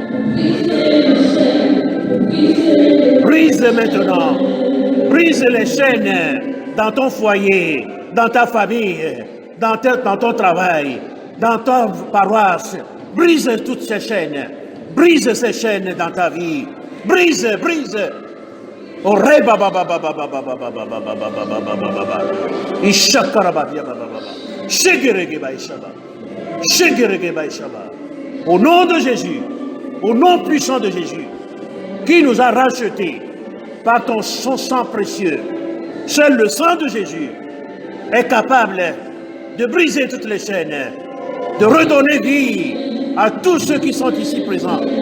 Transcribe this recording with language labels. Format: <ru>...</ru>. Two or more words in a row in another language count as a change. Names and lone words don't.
<fr>Brise maintenant, brise les chaînes dans ton foyer, dans ta famille, dans ton travail, dans ta paroisse. Brise toutes ces chaînes, brise ces chaînes dans ta vie, brise. Oh reba baba baba baba baba baba baba baba. Ishakara au nom de Jésus, au nom puissant de Jésus, qui nous a rachetés par son sang précieux. Seul le sang de Jésus est capable de briser toutes les chaînes, de redonner vie à tous ceux qui sont ici présents.</fr>